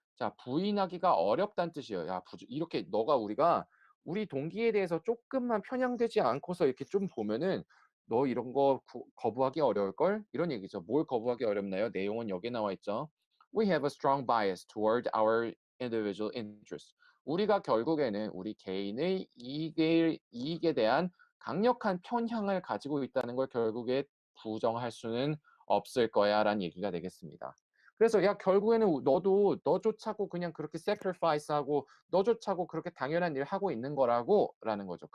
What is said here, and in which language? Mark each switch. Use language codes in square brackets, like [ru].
[ko] 자 부인하기가 어렵다는 뜻이에요. 야 이렇게 우리가 우리 동기에 대해서 쪼끔만 편향되지 않고서 이렇게 좀 보면은 "너 이런 거 거부하기 어려울걸?" 이런 얘기죠. 뭘 거부하기 어렵나요? 내용은 여기에 나와 있죠. [en] "We have a strong bias toward our individual interests." [ko] 우리가 결국에는 우리 개인의 이익에 대한 강력한 편향을 가지고 있다는 걸 결국에 부정할 수는 없을 거야라는 얘기가 되겠습니다. 그래서 야 결국에는 너조차고 그냥 그렇게 sacrifice하고 너조차고 그렇게 당연한 일 하고 있는 거라고라는 거죠.